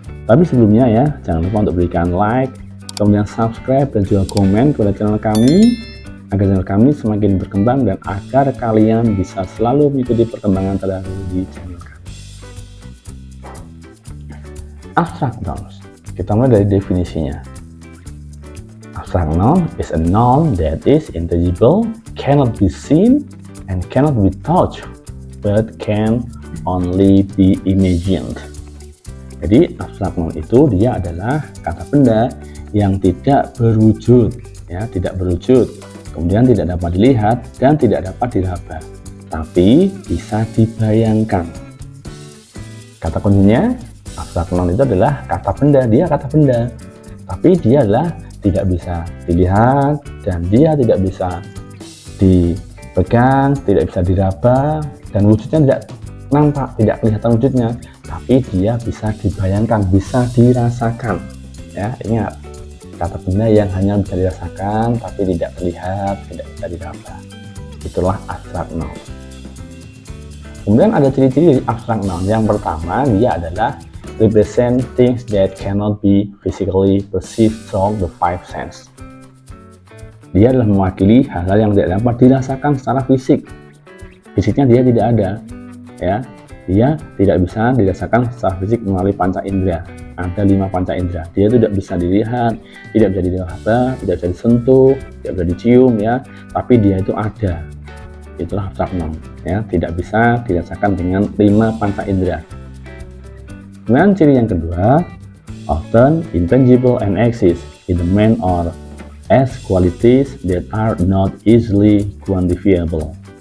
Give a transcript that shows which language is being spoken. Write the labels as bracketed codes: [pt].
[id] Tapi sebelumnya ya, jangan lupa untuk berikan like, kemudian subscribe dan juga komen kepada channel kami, agar channel kami semakin berkembang dan agar kalian bisa selalu mengikuti perkembangan terbaru di channel kami. Abstract nouns. Kita mulai dari definisinya. [en] Abstract noun is a noun that is intangible, cannot be seen, and cannot be touched, but can only be imagined. [id] Jadi abstract noun itu dia adalah kata benda yang tidak berwujud, ya, tidak berwujud. Kemudian tidak dapat dilihat dan tidak dapat diraba, tapi bisa dibayangkan. Kata kuncinya, abstract noun itu adalah kata benda, dia kata benda, tapi dia adalah tidak bisa dilihat dan dia tidak bisa dipegang, tidak bisa diraba, dan wujudnya tidak nampak, tidak kelihatan wujudnya, tapi dia bisa dibayangkan, bisa dirasakan. Ya, ingat. Kata benda yang hanya bisa dirasakan tapi tidak terlihat, tidak bisa diraba. Itulah abstract noun. Kemudian ada ciri-ciri abstract noun. Yang pertama, dia adalah [en] represent things that cannot be physically perceived through the five senses. [id] Dia adalah mewakili hal-hal yang tidak dapat dirasakan secara fisik. Fisiknya dia tidak ada, ya. Dia tidak bisa dirasakan secara fisik melalui panca indera. Ada 5 panca indera. Dia tidak bisa dilihat, tidak bisa diraba, tidak bisa disentuh, tidak bisa dicium, ya. Tapi dia itu ada. Itulah abstract noun, ya. Tidak bisa dirasakan dengan 5 panca indera. Kemudian ciri yang kedua, [en] often intangible and exist in the mind or as qualities that are not easily quantifiable.